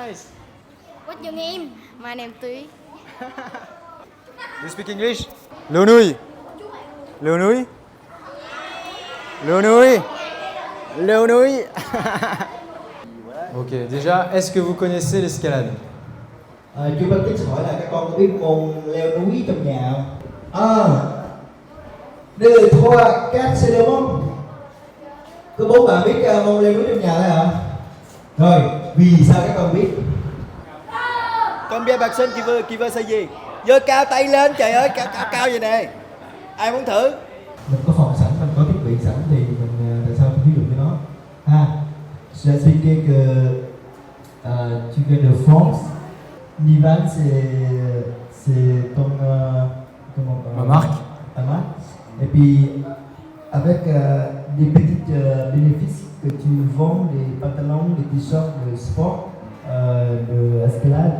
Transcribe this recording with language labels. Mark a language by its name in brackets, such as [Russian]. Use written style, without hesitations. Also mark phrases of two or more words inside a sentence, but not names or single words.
[English] What's Bích Dương Em. My name Túy. You speak English? [Vietnamese] Leo Nui. Leo Nui. Leo Nui. Leo Nui. [French] Ok, déjà, est-ce que vous connaissez l'escalade? [Vietnamese] Chú Baptiste hỏi là các con có biết môn leo núi trong nhà không? [French] Deux, trois, quatre, c'est le bon. [Vietnamese] Có bốn bạn biết môn leo núi trong nhà đấy hả? Rồi, vì sao các con biết? [French] Combien personnes qui veut essayer? [Vietnamese] Giơ cao tay lên, trời ơi, cao vậy nè. Ai muốn thử? Mình có phòng sẵn, mình có thiết bị sẵn thì mình tại sao không ví dụ cho nó? [French] Je vais expliquer que tu viens de France. Nivan, c'est ton Ma marque. ta marque. Et puis avec des petits bénéfices que tu vends des pantalons, des t-shirts de sport, de escalade.